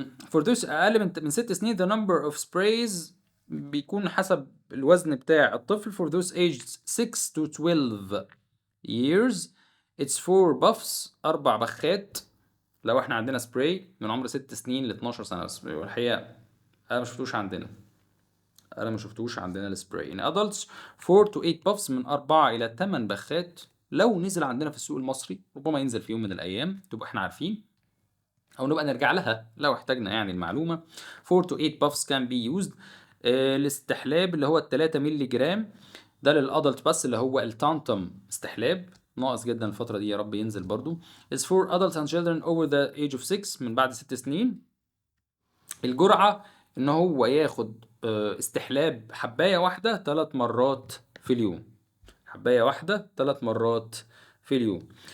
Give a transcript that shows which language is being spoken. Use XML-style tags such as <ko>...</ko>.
<en>for those</en> <ar>اقل من 6 سنين</ar> <en>the number of sprays</en> <ar>بيكون حسب الوزن بتاع الطفل.</ar> <en>for those aged 6 to 12 years it's 4 buffs،</en> <ar>4 بخات لو احنا عندنا سبراي من عمر 6 سنين ل 12 سنه. بس الحقيقه انا ما شفتوش عندنا السبراي.</ar> <en>in adults 4 to 8 puffs،</en> <ar>من 4 إلى 8 بخات. لو نزل عندنا في السوق المصري ربما ينزل في يوم من الأيام تبقى احنا عارفين، أو نبقى نرجع لها لو احتاجنا يعني المعلومة.</ar> <en>4 to 8 puffs can be used.</en> <ar>الاستحلاب اللي هو 3 مللي جرام ده للأدلت بس، اللي هو التانتم استحلاب، ناقص جدا الفترة دي، يا رب ينزل برضو.</ar> <en>is for adults and children over the age of 6،</en> <ar>من بعد 6 سنين. الجرعة ان هو ياخد استحلاب حباية واحدة 3 مرات في اليوم، حباية واحدة 3 مرات في اليوم.</ar>